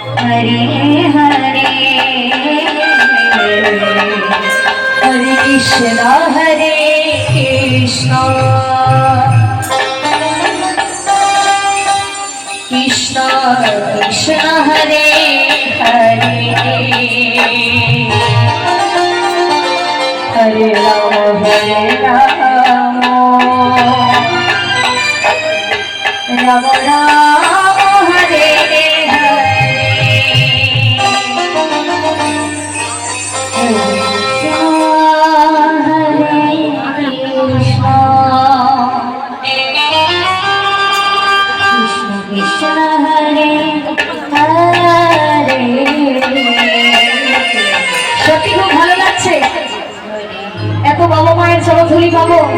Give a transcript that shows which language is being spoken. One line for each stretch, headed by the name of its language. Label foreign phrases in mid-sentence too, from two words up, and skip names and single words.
Sanskrit: हरे हरे हरे कृष्ण कृष्ण कृष्ण हरे हरे हरे राम राम राम हरे
Bangla: সত্যি খুব ভালো লাগছে এত বাবা মায়ের চরণধুলি পাবো